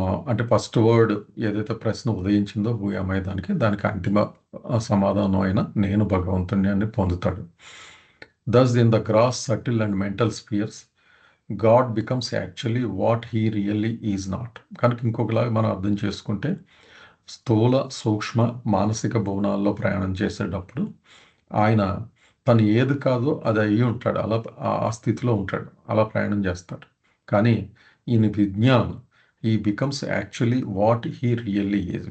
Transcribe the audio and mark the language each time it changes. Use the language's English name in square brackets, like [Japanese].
[Telugu] అంటే first word ఏదైతే ప్రశ్న ఉదయించిందో [English] who am I [Telugu] దానికి అంతిమ సమాధానం అయిన నేను భగవంతుణ్ణి అని పొందుతాడు. [English] Thus, in the gross, subtle and mental spheres, God becomes actually what he really is not. [Telugu] కనుక ఇంకొకలాగా మనం అర్థం చేసుకుంటే స్థూల సూక్ష్మ మానసిక భువనాల్లో ప్రయాణం చేసేటప్పుడు ఆయన తను ఏది కాదో అది అయ్యి ఉంటాడు. అలా ఆ స్థితిలో ఉంటాడు, అలా ప్రయాణం చేస్తాడు. కానీ ఈయన విజ్ఞానం, [English] ఈ becomes actually what he really is.